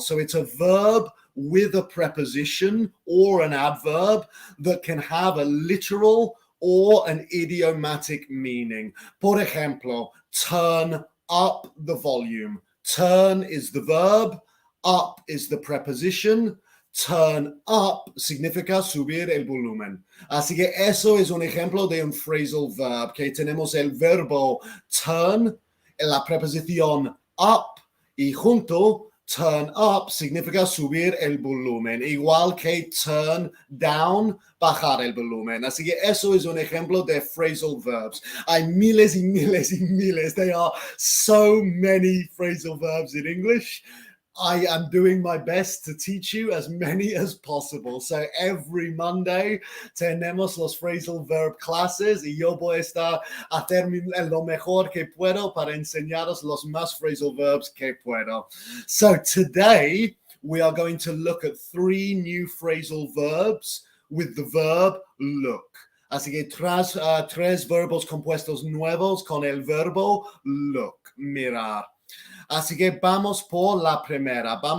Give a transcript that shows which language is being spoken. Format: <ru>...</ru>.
<en>So it's a verb with a preposition or an adverb that can have a literal or an idiomatic meaning.</en> <es>Por ejemplo,</es> <en>turn up the volume. Turn is the verb, up is the preposition.</en> <es>Turn up significa subir el volumen. Así que eso es un ejemplo de un phrasal verb, que tenemos el verbo turn, la preposición up y junto turn up significa subir el volumen, igual que turn down, bajar el volumen. Así que eso es un ejemplo de phrasal verbs. Hay miles y miles y miles.</es> <en>There are so many phrasal verbs in English. I am doing my best to teach you as many as possible. So every Monday</en> <es>tenemos los phrasal verb classes y yo voy a estar a hacer lo mejor que puedo para enseñaros los más phrasal verbs que puedo.</es> <en>So today we are going to look at 3 new phrasal verbs with the verb look.</en> <es>Así que tres verbos compuestos nuevos con el verbo look, mirar. Así que vamos por la primera.</es>